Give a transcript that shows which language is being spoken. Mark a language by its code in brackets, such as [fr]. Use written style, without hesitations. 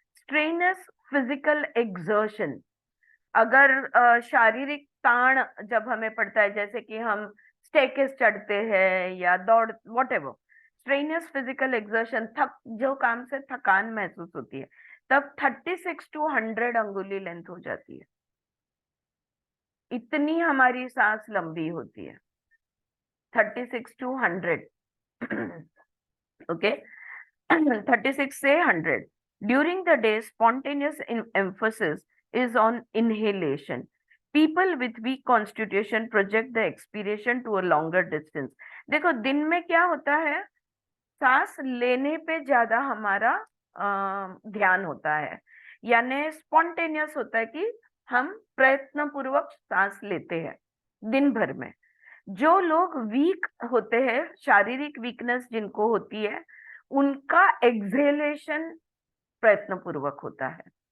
[hi] Strenuous physical exertion, अगर शारीरिक ताण जब हमें पड़ता है, जैसे कि हम स्टेकेस चढ़ते हैं या दौड़, व्हाटएवर, स्ट्रेनस फिजिकल एक्सर्शन, जो काम से थकान महसूस होती है, तब 36 to 100 अंगुली लेंथ हो जाती है. इतनी हमारी सांस लंबी होती है, 36 to 100. ओके, 36 से 100. [en] During the day, spontaneous emphasis is on inhalation. People with weak constitution project the expiration to a longer distance. [hi] देखो दिन में क्या होता है, सांस लेने पे ज्यादा हमारा ध्यान होता है, यानी स्पॉन्टेनियस होता है कि हम प्रयत्न पूर्वक सांस लेते हैं दिन भर में. जो लोग वीक होते हैं, शारीरिक वीकनेस जिनको होती है, उनका एक्सहेलेशन प्रयत्न पूर्वक होता है.